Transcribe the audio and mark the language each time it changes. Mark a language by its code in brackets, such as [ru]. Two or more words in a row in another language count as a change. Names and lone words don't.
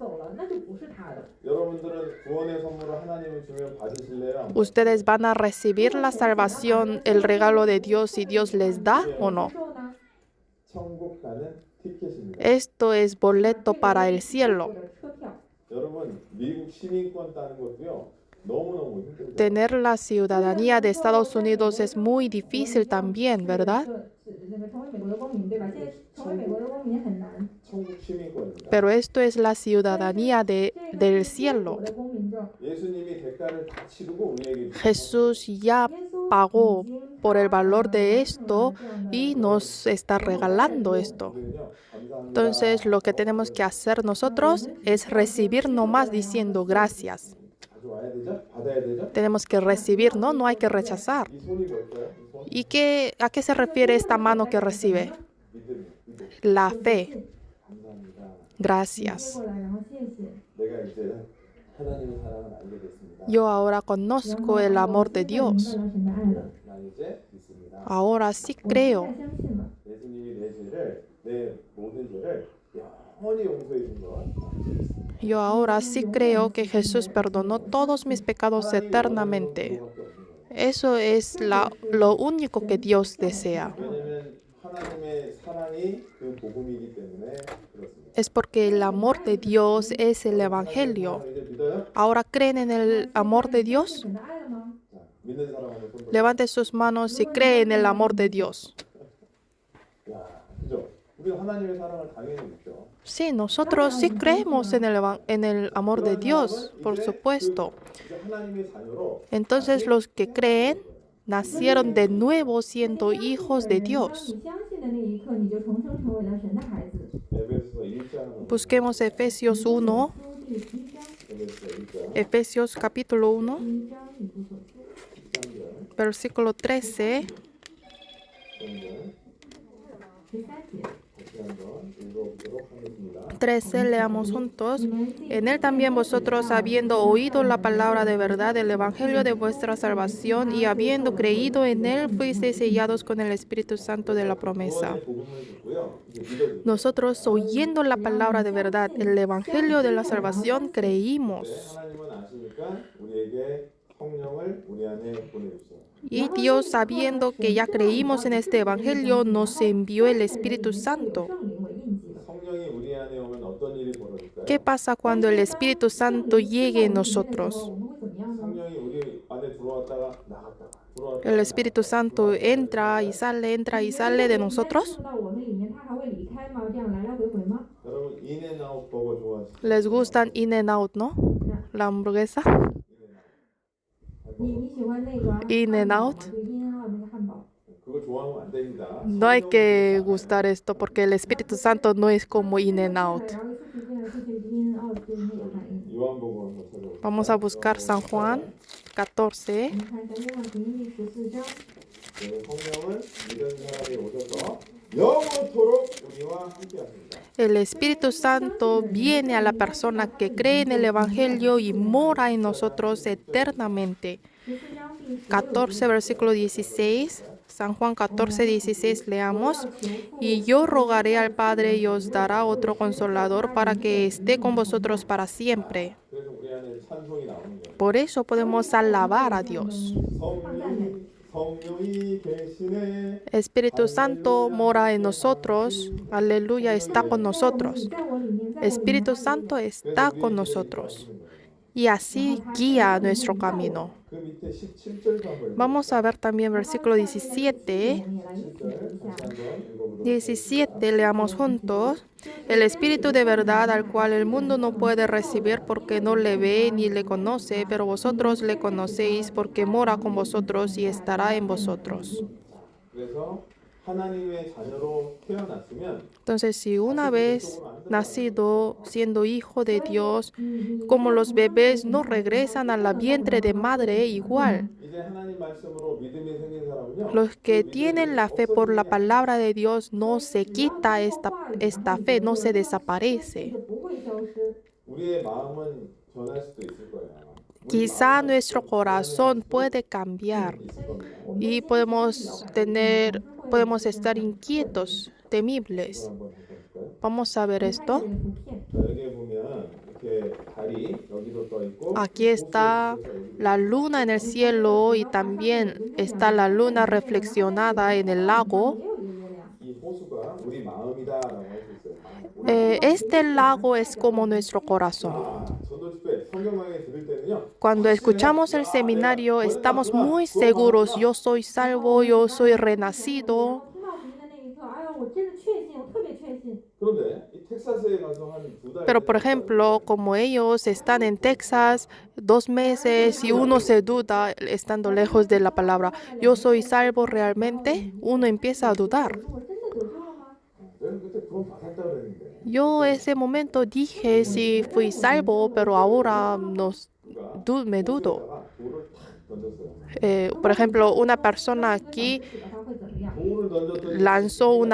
[ko] 여러분들은 구원의 선물을 하나님이 주면 받으실래요? [es] ¿Ustedes van a recibir la salvación, el regalo de Dios, si Dios les da o no? [ko] 천국 가는 티켓입니다. [es] Esto es boleto para el cielo. [ko] 여러분 미국 시민권 따는 것도요 너무너무 힘들죠. [es] Tener la ciudadanía de Estados Unidos es muy difícil también, ¿verdad? [ko] 천국 시민권입니다. [es] Pero esto es la ciudadanía del cielo. [ko] 예수님이 대가를 다 치르고 우리에게 [es] Jesús ya pagó por el valor de esto y nos está regalando esto. [ko] 우리는요 감사한 [es] Entonces, lo que tenemos que hacer nosotros es recibir nomás diciendo gracias. [ko] 가져와야 되죠? 받아야 되죠? [es] Tenemos que recibir, ¿no? No hay que rechazar. [ko] 이 손이 뭘까요? 이 손? [es] ¿Y a qué se refiere esta mano que recibe? [ko] 믿음. [es] La fe. [ko] 감사합니다. [zh] 接 [es] Gracias. [zh] 过来，然后谢谢。 [ko] 내가 이제 하나님의 사랑을 알게 됐습니다. [es] Yo ahora conozco el amor de [zh] 明 [es] Dios. [zh] 白了神的爱了， [ko] 나 이제 믿습니다. [es] Ahora sí [zh] 我现 [es] creo. [zh] 在相信了。 [ko] 예수님이 내 죄를 내 모든 죄를 영원히 용서해 준 것. [es] Yo ahora sí creo que Jesús perdonó todos mis pecados eternamente. Eso es lo único que Dios desea. [ko] 왜냐면 하나님의 사랑이 그 복음이기 때문에 그렇습니다. [es] Es porque el amor de Dios es el Evangelio. [ko] 이제 믿어요? [es] ¿Ahora creen en el amor de Dios? [zh] 神的爱了吗？ [ko] 자, 믿는 사람 한번 손 들어. [es] Levante sus manos si creen en el amor de Dios. [ko] 야, 그죠? 우리가 하나님의 사랑을 당연히 믿죠. [es] Sí, nosotros sí creemos en el amor de Dios, por supuesto. [ko] 이제 하나님의 자녀로 [es] Entonces los que creen nacieron de nuevo siendo hijos de [zh] 当 [es] Dios. [zh] 你相信的那一刻，你就重生成为了神的孩子。 [ko] 에베소서 1장 [es] Busquemos Efesios 1, [zh] 书第1章， [ko] 에베소서 1장 [es] Efesios capítulo 1, [zh] 1 章以弗所书 [ko] 13절 [es] versículo 13. [ko] 13절 [zh] 13节。 [ko] 같이 한번 읽어보도록 하겠습니다. [es] 13, leamos juntos. En él también vosotros, habiendo oído la palabra de verdad del evangelio de vuestra salvación y habiendo creído en él, fuisteis sellados con el Espíritu Santo de la promesa. [ko] 구원의 복음을 듣고요. 이제 믿어주세요. [es] Nosotros, oyendo la palabra de verdad, el evangelio de la salvación, creímos. [ko] 하나님은 아시니까 우리에게 성령을 우리 안에 보내주세요. [es] Y Dios, sabiendo que ya creímos en este evangelio, nos envió el Espíritu Santo. [zh] 圣灵为印记了。 [ko] 성령이 우리 안에 오면 어떤 일이 벌어질까요? [es] ¿Qué pasa cuando el Espíritu Santo llegue en nosotros? [zh] 我们会怎么样呢？ [ko] 성령이 우리 안에 들어왔다가 나갔다가 들어왔다가 [es] El Espíritu Santo entra y sale de nosotros. [zh] 到我们里面，他还会离开吗？这样来来回回吗？ [ko] 여러분 인앤아웃 버거 좋아하시죠? [es] Les gustan In and Out, ¿no? La hamburguesa. [zh] 你喜欢那个 In and Out. 对，In and Out 那个汉堡。 [ko] 그거 좋아하면 안 됩니다. [es] No hay que gustar esto porque el Espíritu Santo no es como In and Out. [zh] 然后就是 In and Out 就是那个反应。 [ko] 요한복음 한번 찾아볼게요. [es] Vamos a buscar San Juan 14. [zh] 我们看一下《约翰福音》第14章。 [ko] 네, 성령을 믿은 사람이 오셔서 영원토록 우리와 함께하십니다. [es] El Espíritu Santo viene a la persona que cree en el Evangelio y mora en nosotros eternamente. [zh] 14 章第 [es] 14, versículo 16. San Juan 14, 16 leamos. Y yo rogaré al Padre y os dará otro consolador para que esté con vosotros para siempre. [ko] 그래서 우리 안에 찬송이 나오는 거예요. [es] Por eso podemos alabar a Dios. [ko] 성령이 계시네. [es] Espíritu Santo mora en nosotros. Aleluya, está con nosotros. [zh] 在我里面，在我里面 [es] Espíritu Santo está con nosotros. Y así guía nuestro camino. [ko] 그 밑에 17절도 한번 [es] Vamos a ver también versículo 17. 17, leamos juntos. El Espíritu de verdad al cual el mundo no puede recibir porque no le ve ni le conoce, pero vosotros le conocéis porque mora con vosotros y estará en vosotros. [ko] 그래서 하나님의 자녀로 태어났으면 [es] Entonces, si una vez nacido siendo hijo de Dios, como los bebés no regresan a la vientre de madre, igual. [ko] 이제 하나님 말씀으로 믿음이 생긴 사람은요. [es] Los que tienen la fe por la palabra de Dios no se quita esta fe, no se desaparece. [zh] 不会消失。 [ko] 우리의 마음은 변할 수도 있을 거예요. [es] Quizá nuestro corazón puede cambiar y podemos estar inquietos, temibles. [ko] 한번 볼까요? [es] Vamos a ver esto. [zh] 图片， [ko] 자, 여기 보면 이렇게 달이 여기도 떠 있고 [es] Aquí está la luna en el cielo y también está la luna reflexionada en el lago. [zh] 也有一个月亮。 [ko] 이 호수가 우리 마음이다라고 할 수 있어요. [es] Este lago es como nuestro corazón. [ko] 아, 전도 집회 성경 강의 들을 때는요. [es] Cuando escuchamos el seminario, estamos muy seguros. Yo soy salvo, yo soy renacido. [zh] 听到福音的那一刻，哎呦，我真的确信，我特别确信。 [ko] 그런데 이 텍사스에 가서 한 2달 [es] Pero, por ejemplo, como ellos están en Texas 2 meses y uno se duda estando lejos de la palabra, yo soy salvo realmente, uno empieza a dudar. [zh] 我真的得救了吗？ [ko] 내가 그때 구원 받았다 그랬는데 [es] Yo ese momento dije si fui salvo, pero ahora me dudo. [ko] 호수에다가 돌을 탁 던졌어요. [es] Por ejemplo, una persona aquí [zh] 使得它会怎么样？ [ko] 돌을 던졌더니 [es] lanzó una